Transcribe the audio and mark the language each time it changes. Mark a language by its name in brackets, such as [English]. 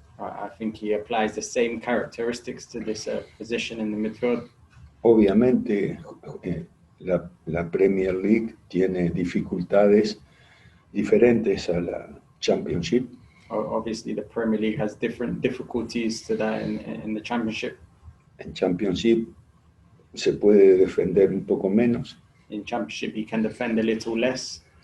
[English] I think he applies the same characteristics to this position in the midfield. [Spanish] Obviamente, la Premier League tiene dificultades diferentes a la Championship. [English] Obviously, the Premier League has different difficulties to that in the Championship. [Spanish] En Championship se puede defender un poco menos. [English] In Championship, you can defend a little less.